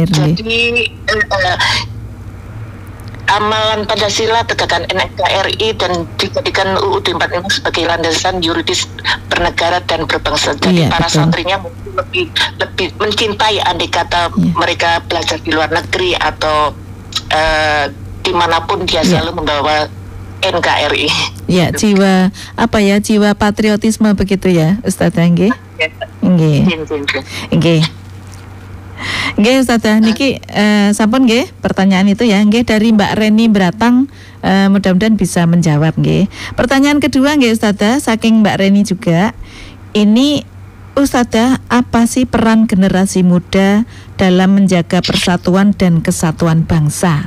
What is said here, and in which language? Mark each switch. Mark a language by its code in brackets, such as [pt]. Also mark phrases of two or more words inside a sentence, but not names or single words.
[id] Jadi amalan Pancasila, tegakkan NKRI dan dijadikan UUD 45 sebagai landasan yuridis bernegara dan berbangsa. Jadi para santrinya mungkin lebih mencintai, andai kata mereka belajar di luar negeri atau dimanapun dia selalu membawa NKRI. Ya, jiwa jiwa patriotisme begitu ya, Ustazah nggih. Nggih. Nggih Ustazah, [jv] niki sampun nggih [id] pertanyaan itu ya, nggih dari Mbak Reni Beratang, mudah-mudahan bisa menjawab nggih. Pertanyaan kedua nggih Ustazah, saking Mbak Reni juga. Ini Ustazah, apa sih peran generasi muda dalam menjaga persatuan dan kesatuan bangsa?